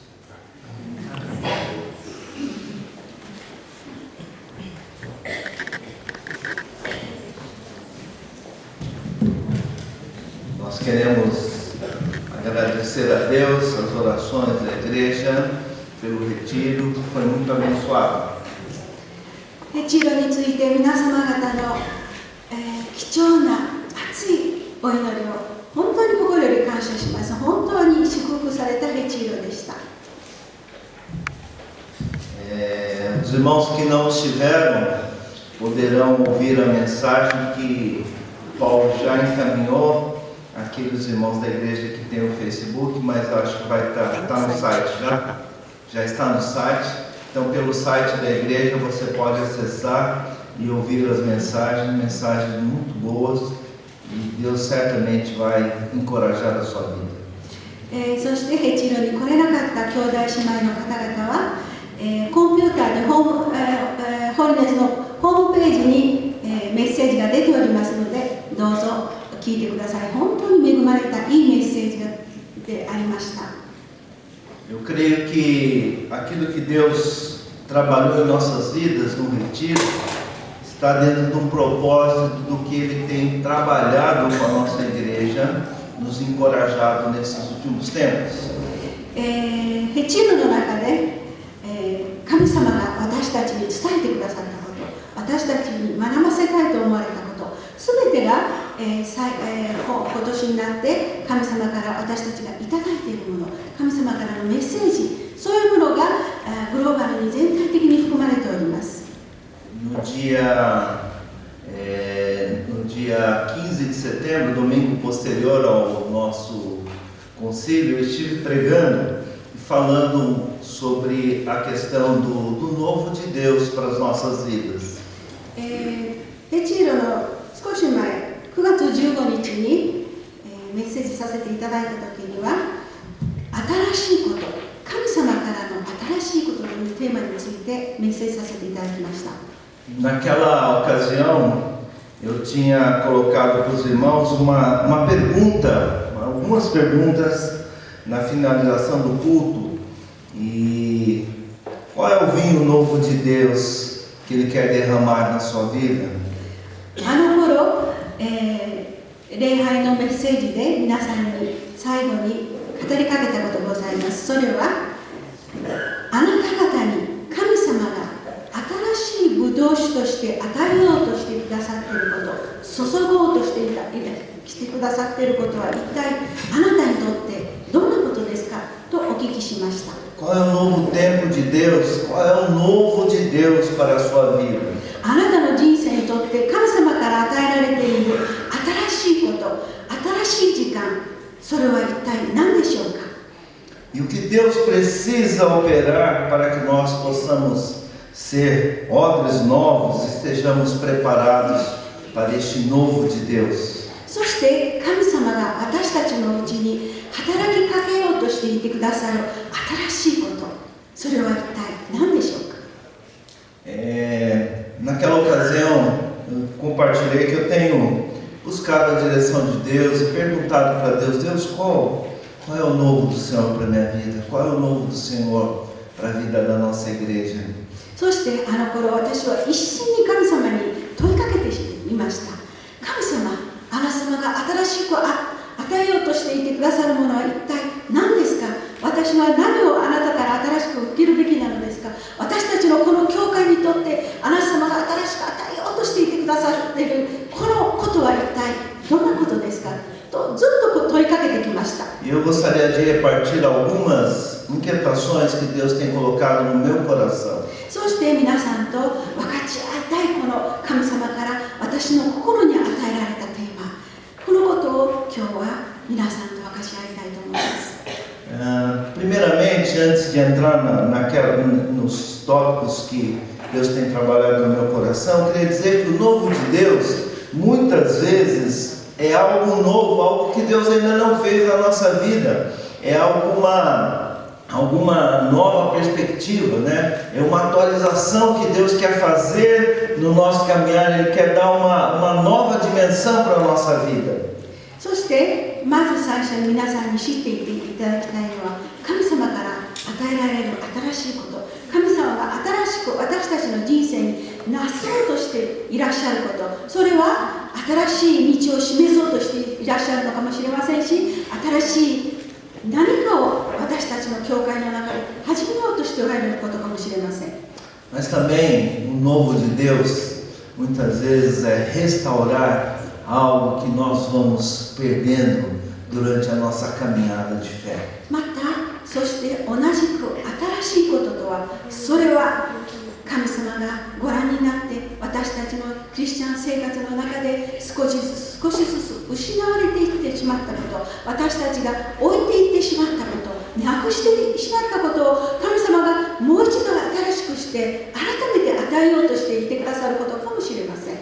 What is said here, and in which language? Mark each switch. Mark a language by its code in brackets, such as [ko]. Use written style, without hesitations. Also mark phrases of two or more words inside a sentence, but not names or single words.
[pt] Nós queremos agradecer a Deus as orações da igreja pelo retiro, que foi muito abençoado. [ja] レチーロについて皆様方の、貴重な熱いお祈りを本当に心より感謝します。本当に祝福されたレチーロでした。 [pt] Os irmãos que não estiveram poderão ouvir a mensagem que Paulo já encaminhou àqueles irmãos da igreja que tem o Facebook, mas eu acho que vai estar no site já está no site. Então, pelo site da igreja você pode acessar e ouvir as mensagens muito boas, e Deus certamente vai encorajar a sua vida. [ja] そしてレチーロに来れなかった兄弟姉妹の方々は、コンピューターでホリネスのホームページに、メッセージが出ておりますので、どうぞ聞いてください。本当に恵まれたいいメッセージでありました。 [pt] Eu creio que aquilo que Deus trabalhou em nossas vidas no retiro está dentro de um propósito do que Ele tem trabalhado com a nossa igreja, nos encorajado nesses últimos tempos. [ja] レチーロの中で、神様が私たちに伝えてくださったこと、私たちに学ばせたいと思われたこと、すべてが、今年になって神様から私たちがいただいているもの、神様からのメッセージ、そういうものがグローバルに全体的に含まれております。 [pt] No dia 15 de setembro, domingo posterior ao nosso concílio, eu estive pregando e falando sobre a questão do novo de Deus para as nossas vidas. [ja] レチーロの少し前、9月15日に、メッセージさせていただいた時には、新しいこと、神様からの新しいことというテーマについてメッセージさせていただきました。 [pt] Naquela ocasião, eu tinha colocado para os irmãos uma pergunta, algumas perguntas na finalização do culto. E qual é o vinho novo de Deus que Ele quer derramar na sua vida? [ja] あの頃、礼拝のメッセージで皆さんに最後に語りかけたことがございます。それは、あなた方に神様が新しいブドウ酒として与えようとしてくださっていること、注ごうとしてきてくださっていることは一体あなたにとってどんなことですかとお聞きしました。 [pt] Qual é o novo tempo de Deus? Qual é o novo de Deus para a sua vida? [ja] あなたの人生にとって神様から与えられている新しいこと、新しい時間、それは一体何でしょうか。 [pt] E o que Deus precisa operar para que nós possamos ser odres novos, estejamos preparados para este novo de Deus. [ja] そして神様が私たちのうちに働きかけようとしていてくださる新しいこと、 それは一体何でしょうか。 [pt] Naquela ocasião, eu compartilhei que eu tenho buscado a direção de Deus e perguntado para Deus: Deus, qual é o novo do Senhor para a minha vida? Qual é o novo do Senhor para a vida da nossa igreja? [ja] そしてあの頃私は一心に神様に問いかけていました。神様、あなた様が新しく与えようとしていてくださるものは一体何ですか。私は何をあなたから新しく受けるべきなのですか。私たちのこの教会にとってあなた様が新しく与えようとしていてくださっているこのことは一体どんなことですかとずっと問いかけてきました。 [pt] E eu gostaria de repartir algumas inquietações que Deus tem colocado no meu coração. [ja] そして皆さんと分かち合いたいこの神様から私の心に与えられたテーマ、このことを今日は皆さんと分かち合いたいと思います。 [pt] Primeiramente, antes de entrar nos tópicos que Deus tem trabalhado no meu coração, eu queria dizer que o novo de Deus, muitas vezes, é algo novo, algo que Deus ainda não fez na nossa vida. É alguma nova perspectiva, né? É uma atualização que Deus quer fazer no nosso caminhar. Ele quer dar uma nova dimensão para a nossa vida. [ja] そしてまず最初に皆さんに知っていただきたいのは、神様から与えられる新しいこと、神様が新しく私たちの人生になそうとしていらっしゃること、それは新しい道を示そうとしていらっしゃるのかもしれませんし、新しい何かを私たちの教会の中で始めようとしておられることかもしれません。 [pt] Mas também o novo de Deus muitas vezes é restaurar algo que nós vamos perdendo durante a nossa caminhada de fé. [ja] また、そして同じく新しいこととは、それは神様がご覧になって私たちのクリスチャン生活の中で少しずつ失われていってしまったこと、私たちが置いていってしまったこと、なくしてしまったことを神様がもう一度新しくして改めて与えようとしていてくださることかもしれません。